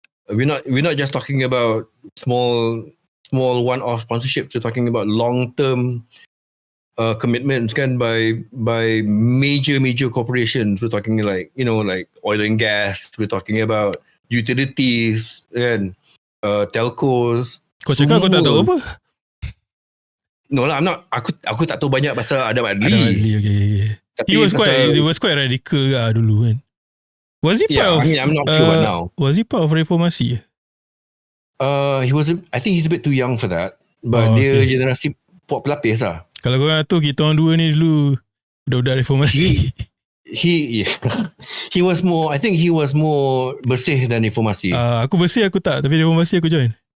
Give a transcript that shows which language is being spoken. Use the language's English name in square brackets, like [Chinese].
[English] We're not just talking about small one-off sponsorships. We're talking about long-term commitments kan by major corporations. We're talking like oil and gas. We're talking about utilities and telcos. [Malay] Kau cakap kau tak tahu apa? [English] No lah, I'm not. [Malay] Aku tak tahu banyak pasal Adam Adli. [English] Okay. He was quite radical lah dulu kan. Was he part of? I'm not sure what now. Was he part of reformasi? He was. I think he's a bit too young for that. [Malay] But dia generasi pop pelapis lah. Kalau korang tahu kita orang dua ni dulu budak-budak reformasi. [English] He was more. I think he was more bersih than reformasi. [Malay] Aku bersih aku tak, tapi reformasi aku join.